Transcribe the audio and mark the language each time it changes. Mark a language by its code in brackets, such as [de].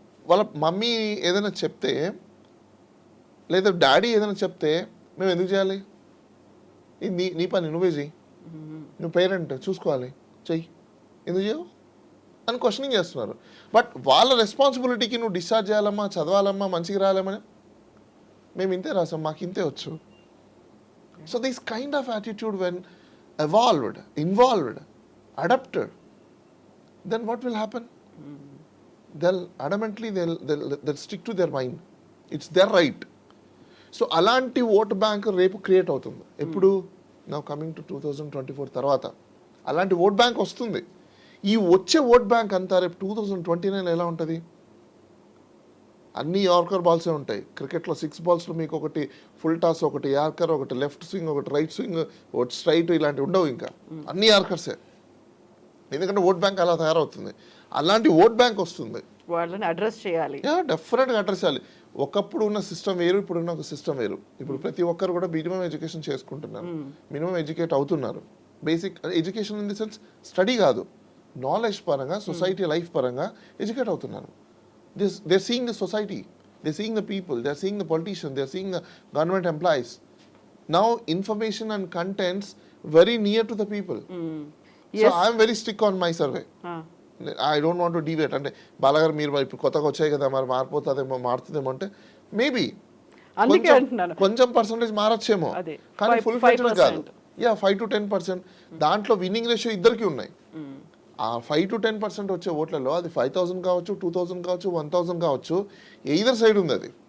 [te] వాళ్ళ మమ్మీ ఏదైనా చెప్తే లేదా డాడీ ఏదైనా చెప్తే మేము ఎందుకు చేయాలి? ఇది నీ పని, నువ్వే చెయ్యి, నువ్వు పేరెంట్ చూసుకోవాలి, చెయ్యి, ఎందుకు చేయవు అని క్వశ్చనింగ్ చేస్తున్నారు. బట్ వాళ్ళ రెస్పాన్సిబిలిటీకి నువ్వు డిశ్చార్జ్ చేయాలమ్మా, చదవాలమ్మా, మంచిగా రాయాలమ్మని మేము ఇంతే రాసాం, మాకు ఇంతే వచ్చు. [en] So this kind of attitude when evolved, involved, adapted, then what will happen? They'll adamantly they'll stick to their mind. It's their right. [te] So అలాంటి ఓట్ బ్యాంక్ రేపు క్రియేట్ అవుతుంది. ఎప్పుడు [en] now coming to [te] 2024 తర్వాత అలాంటి ఓట్ బ్యాంక్ వస్తుంది. ఈ వచ్చే vote bank అంతా రేపు 2029 ఎలా ఉంటుంది? అన్ని యార్కర్ బాల్సే ఉంటాయి. క్రికెట్లో 6 బాల్స్లో మీకు ఒకటి ఫుల్ టాస్, ఒకటి యార్కర్, ఒకటి లెఫ్ట్ స్వింగ్, ఒకటి రైట్ స్వింగ్, ఒకటి స్ట్రైట్, ఇలాంటివి ఉండవు. ఇంకా అన్ని యార్కర్సే. ఎందుకంటే ఓట్ బ్యాంక్ అలా తయారవుతుంది. అలాంటి ఓట్ బ్యాంక్ వస్తుంది. వాళ్ళని అడ్రస్ చేయాలి. డెఫినెట్గా అడ్రస్ చేయాలి. ఒకప్పుడు ఉన్న సిస్టమ్ వేరు, ఇప్పుడు ఉన్న ఒక సిస్టమ్ వేరు. ఇప్పుడు ప్రతి ఒక్కరు కూడా మినిమం ఎడ్యుకేషన్ చేసుకుంటున్నారు, మినిమం ఎడ్యుకేట్ అవుతున్నారు. Basic education [en] in the sense [te] study కాదు, నాలెడ్జ్ పరంగా, సొసైటీ లైఫ్ పరంగా ఎడ్యుకేట్ అవుతున్నారు. [en] They're seeing the society, they're seeing the people, they're seeing the politicians, they're seeing the government employees. Now information and contents very near to the people. So I'm very strict on my survey. I don't want to deviate. [te] అంటే బాలగారు మీరు ఇప్పుడు కొత్తగా వచ్చాయి కదా, మరి మారిపోతుందేమో, మారుతుందేమో అంటే maybe అందుకే అంటున్నాను కొంచెం పర్సెంటేజ్ మారచ్చేమో, కానీ ఫుల్ ఫ్లెడ్జ్డ్ కాదు. 5 to 10%. దాంట్లో విన్నింగ్ రేషియో ఇద్దరికి ఉన్నాయి. ఆ 5 to 10% వచ్చే ఓట్లలో అది 5,000 కావచ్చు, 2,000 కావచ్చు, 1,000 కావచ్చు, ఎయిదర్ సైడ్ ఉంది అది.